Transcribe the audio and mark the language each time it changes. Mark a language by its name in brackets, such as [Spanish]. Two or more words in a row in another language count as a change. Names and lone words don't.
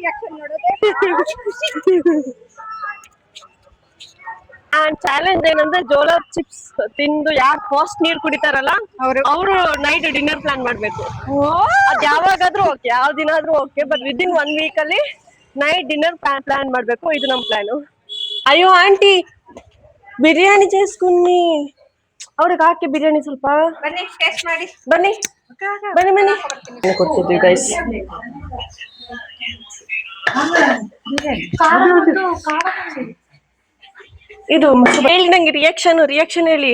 [Kannada] ಚಾಲೆಂಜ್ ಏನಂದ್ರೆ ಜೋಳ ಚಿಪ್ಸ್ ತಿಂದು ಯಾರು ಫಾಸ್ಟ್ ನೀರ್ ಕುಡಿತಾರಲ್ಲ ಅವರು [English] night dinner plan [Kannada] ಮಾಡ್ಬೇಕು. ಅದ್ ಯಾವಾಗಾದ್ರೂ ಓಕೆ, ಯಾವ ದಿನ ಆದ್ರೂ ಓಕೆ, [English] but within 1 week [Kannada] ಅಲ್ಲಿ [English] night dinner plan [Kannada] ಮಾಡ್ಬೇಕು. ಇದು ನಮ್ ಪ್ಲಾನು. [Telugu] అయ్యో ఆంటీ బిర్యానీ చేసుకుని [Kannada] ಅವ್ರಿಗೆ ಹಾಕಿ ಬಿರಿಯಾನಿ ಸ್ವಲ್ಪ. ಬನ್ನಿ ಟೇಸ್ಟ್ ಮಾಡಿ. ಬನ್ನಿ ಬನ್ನಿ ಬನ್ನಿ ಕೊಡ್ತಿದ್ವಿ ಗೈಸ್. ಇದು ಹೇಳಿ ನಂಗೆ ರಿಯಾಕ್ಷನ್ ಹೇಳಿ.